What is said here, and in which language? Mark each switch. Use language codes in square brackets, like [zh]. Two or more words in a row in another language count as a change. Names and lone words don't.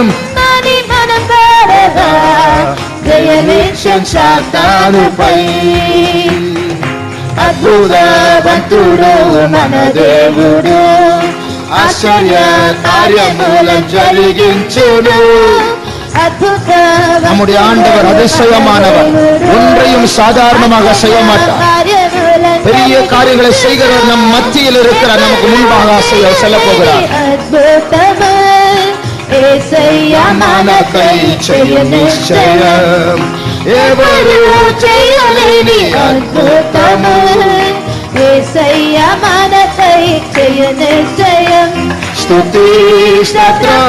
[te] అని మనం పాడగా జయమిచ్చే సాతానుపై అద్భుతవంతుడు మన దేవుడు ఆశ్చర్య కార్యములను జరిగించును [ta] நம்முடைய ஆண்டவர் அதிசயமானவர், ஒன்றையும் சாதாரணமாக செய்ய மாட்டார். பெரிய காரியங்களை செய்கிறவர் நம் மத்தியில் இருக்கிறார், நமக்கு முன்பாக செல்ல போகிறார். [te] మనకై చేయ నిశ్చయం ఎవరు చేయలేని అద్భుతము యేసయ్య మనకై చేయ నిశ్చయం స్తుతి స్తోత్రం